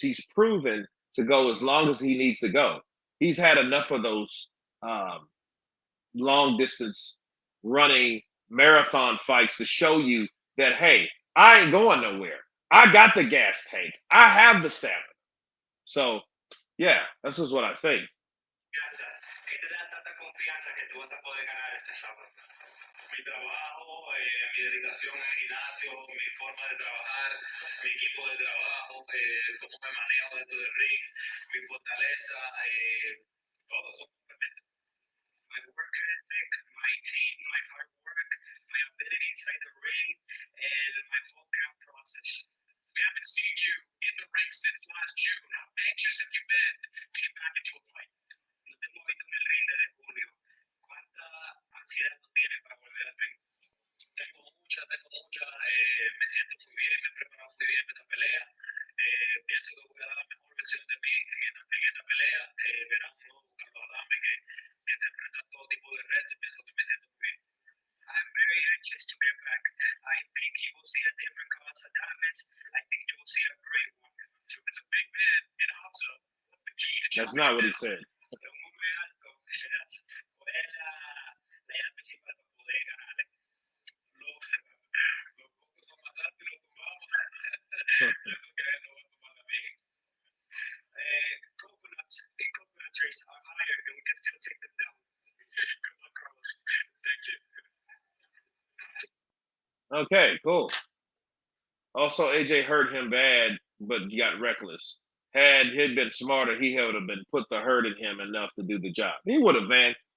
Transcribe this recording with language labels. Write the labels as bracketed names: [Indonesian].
[English] He's proven to go as long as he needs to go. He's had enough of those long distance running marathon fights to show you that, hey, I ain't going nowhere. I got the gas tank. I have the stamina. So, yeah, this is what I think. [Spanish] ¿Qué te da tanta confianza que tú vas a poder ganar este sábado? Mi trabajo, mi dedicación en el gimnasio, mi forma de trabajar, mi equipo de trabajo, cómo me manejo dentro del ring, mi fortaleza, todo eso complementa. [English] My work ethic, my team, my hard work, my ability inside the ring, and my whole camp process. We haven't seen you in the ring since last June. How anxious have you been to get back into a fight? [Spanish] No te hemos visto en el ring desde junio. ¿Cuánta ansiedad tú tienes para volver al ring? Tengo mucha. Me siento muy bien, me he preparado muy bien para esta pelea. Pienso que voy a dar la mejor versión de mí en esta pelea. Verán un nuevo Carlos Adame que se enfrenta a todo tipo de retos. Pienso que me siento muy bien. [English] I'm very anxious to get back. I think you will see a different Carlos Adame. I think you will see a great one. It's a big man in Hamza. What's the key to That's not what he said. [Spanish] muy alto. ¿Cuál es la llave principal para poder ganarle? Los pocos son más altos y los tumbamos. Eso que no va a tomar también. [English] Coconut trees are higher and we can still take them down. Good luck, Carlos. Thank you. Okay, cool. Also, AJ hurt him bad, but he got reckless. Had he been smarter, he would have been put the hurt in him enough to do the job. He would have, man.